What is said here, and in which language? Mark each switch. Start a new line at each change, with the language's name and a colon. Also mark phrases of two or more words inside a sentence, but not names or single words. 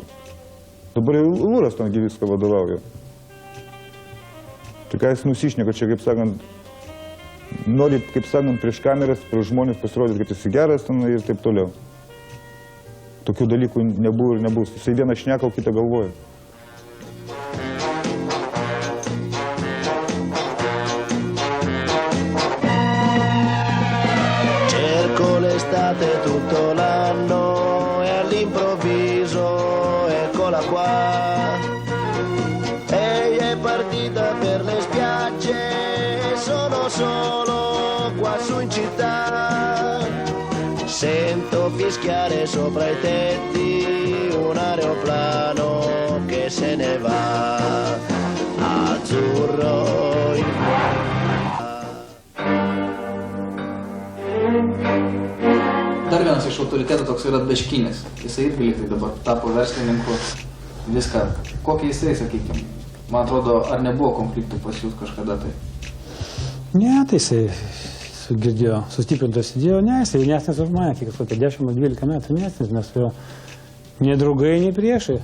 Lithuanian: Dabar jau Lūras tam viską vadovauja. Tai ką jis nusišneka čia, kaip sakant, nori, kaip sakant, prieš kameras, prieš žmonės pasirodyti, kad jis geras ten ir taip toliau. Tokių dalykų nebuvo ir nebus. Jisai vieną šneka, o kitą galvoja.
Italian: Tutto l'anno e all'improvviso eccola qua. Ehi è partita per le spiagge, sono solo qua su in città. Sento fischiare sopra i tetti un aeroplano che se ne va azzurro in
Lithuanian: Dar vienas iš autoritetų toks yra Daškinis. Jisai irgi liktai dabar tapo verslininku. Viską. Kokie jisai, sakykime? Man atrodo, ar nebuvo konfliktų pas jūs kažkada tai? Ne, tai jisai girdėjo, sustiprintos įdėjo, ne, jisai jaunesnis už mane, kiek kokie 10-12 metų jaunesnis, mes su juo nei draugai, nei priešai.